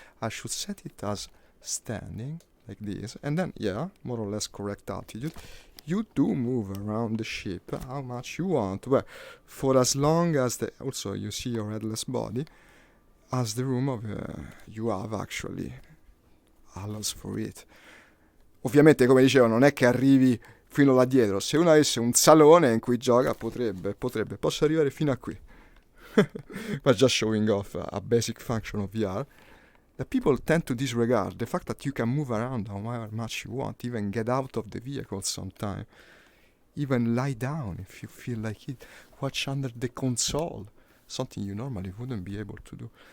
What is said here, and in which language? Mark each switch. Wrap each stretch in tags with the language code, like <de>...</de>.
<en>I should set it as standing, like this, and then, yeah, more or less correct altitude. You do move around the ship how much you want, well, for as long as also you see your headless body, as the room of you have actually allows for it.</en> <it>Ovviamente, come dicevo, non è che arrivi fino là dietro. Se uno avesse un salone in cui gioca, potrebbe, posso arrivare fino a qui.</it> <en>But just showing off a basic function of VR. The people tend to disregard the fact that you can move around however much you want, even get out of the vehicle sometime, even lie down if you feel like it, watch under the console, something you normally wouldn't be able to do.</en>